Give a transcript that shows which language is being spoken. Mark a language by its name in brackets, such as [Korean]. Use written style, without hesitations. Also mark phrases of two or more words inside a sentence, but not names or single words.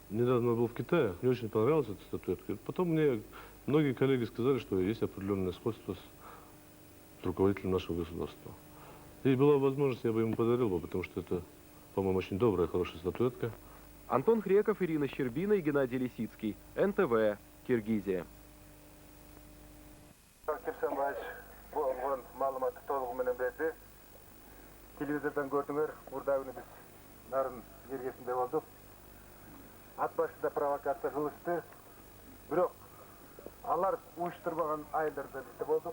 [Russian] Недавно был в Китае, мне очень понравилась эта статуэтка. Потом мне многие коллеги сказали, что есть определенное сходство с руководителем нашего государства. Если была возможность, я бы ему подарил бы, потому что это, по-моему, очень добрая, хорошая статуэтка. Антон Хреков, Ирина Щербина и Геннадий Лисицкий. НТВ, Киргизия. [Kyrgyz] Телевизордан көрдүңөр, мурда күнү биз нарын жергесинде болдук. Ат башында провокация кылышты. Бирок алар уюштурбаган айылдарда бизде болдук.